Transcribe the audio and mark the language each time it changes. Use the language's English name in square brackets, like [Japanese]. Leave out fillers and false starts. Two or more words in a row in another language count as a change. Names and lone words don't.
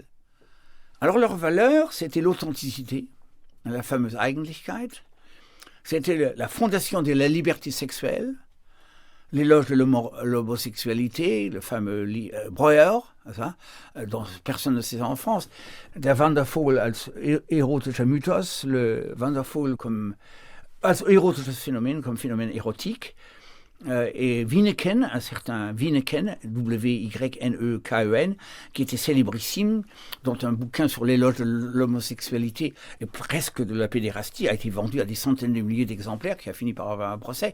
[French] Alors leur valeur, c'était l'authenticité, la fameuse Eigentlichkeit, c'était la fondation de la liberté sexuelle, l'éloge de l'homosexualité, le fameux Breuer, dont personne ne sait en France, [German] der Wandervogel als erotischer Mythos, le Wandervogel als erotisches Phänomen, [French] comme phénomène érotique, et Wyneken, un certain Wyneken, W-Y-N-E-K-E-N, qui était célébrissime, dont un bouquin sur l'éloge de l'homosexualité et presque de la pédérastie a été vendu à des centaines de milliers d'exemplaires, qui a fini par avoir un procès.